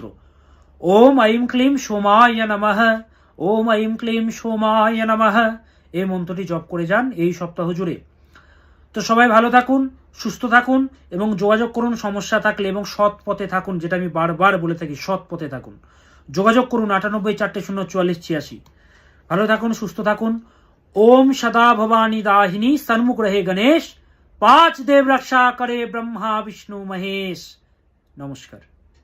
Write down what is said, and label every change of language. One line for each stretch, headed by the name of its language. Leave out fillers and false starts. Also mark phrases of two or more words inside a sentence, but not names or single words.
Sanskrit: ওম আইম ক্লিম সোমায় নমঃ, ওম আইম ক্লিম সোমায় নমঃ,
Bangla: এই মন্ত্রটি জপ করে যান এই সপ্তাহ জুড়ে। তো সবাই ভালো থাকুন, সুস্থ থাকুন এবং যোগাযোগ করুন সমস্যা থাকলে, এবং সৎ পথে থাকুন, যেটা আমি বারবার বলে থাকি, সৎ পথে থাকুন। যোগাযোগ করুন 98 400 44 86। ভালো থাকুন, সুস্থ থাকুন।
Hindi: ओम सदा भवानी दाहिनी, सन्मुख रहे गणेश, 5 देव रक्षा करे ब्रह्मा विष्णु महेश। नमस्कार।